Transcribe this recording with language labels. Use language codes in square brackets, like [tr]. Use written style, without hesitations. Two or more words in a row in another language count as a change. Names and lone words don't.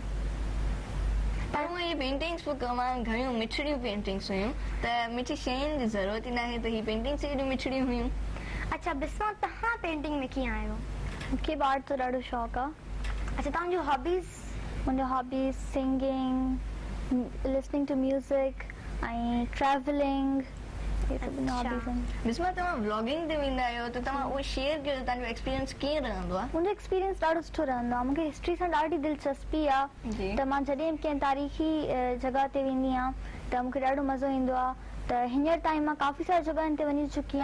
[sd] पर हूअं इहे पेंटिंग्स बि तमामु घणियूं मिठड़ियूं पेंटिंग्स हुयूं, त मिठी शयुनि जी ज़रूरत ई न आहे, त हीअ पेंटिंग्स एॾियूं मिठड़ियूं हुयूं। अच्छा बिस्मा, तव्हां पेंटिंग में कीअं आहियो? मूंखे आर्ट जो ॾाढो शौक़ु आहे। अच्छा, तव्हांजो हॉबीज़? मुंहिंजो हॉबीज़ [en] singing, listening to music [sd] ऐं ट्रैवलिंग [hi] ये सब [sd] हॉबीज़ आहिनि। बिस्मा तव्हां व्लॉगिंग ते वेंदा आहियो त तव्हां उहो शेयर कयो, तव्हांजो एक्सपीरियंस कीअं रहंदो आहे? मुंहिंजो एक्सपीरियंस ॾाढो सुठो रहंदो आहे। मूंखे हिस्ट्री सां ॾाढी दिलचस्पी आहे जी। त मां जॾहिं कंहिं तारीख़ी जॻह ते वेंदी आहियां त मूंखे ॾाढो मज़ो ईंदो आहे। त हींअर ताईं मां काफ़ी सारी जॻहनि ते वञी चुकी